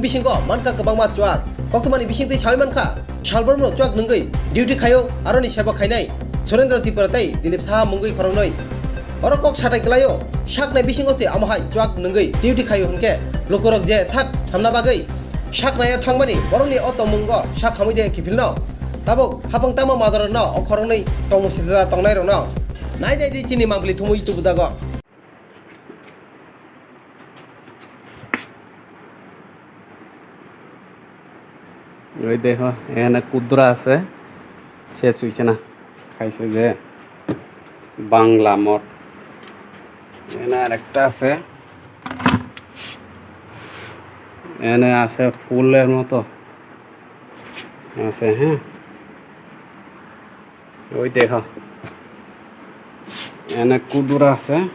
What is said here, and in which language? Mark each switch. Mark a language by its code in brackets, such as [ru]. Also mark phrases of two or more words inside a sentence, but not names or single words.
[trp] bisingo manka kabangma chuak koktumani bisingtui sawi manka salborno chuak nungoi duty khayo aroni seba khainai Surendra Tiparatai Dilip Saha mungui khorongnoi orokok satai klayo sak nai bisingo se amahai chuak nungoi duty khayo hunke lokorok je sak hamna bagai sak naya thangmani boroni auto mungo sak hamuide kipilno tabok hapang tama madarno okhorongnoi tongmusida tongnai rokno nai dai di chini mangpli thumui tubudago [bn] ওই দেখো এখানে কুদ্রা আছে শেষ হইছে না খাইছে যে বাংলা মঠ এখানে আরেকটা আছে এখানে আছে ফুলের মতো আছে হ্যাঁ ওই দেখো এখানে কুদুরা আছে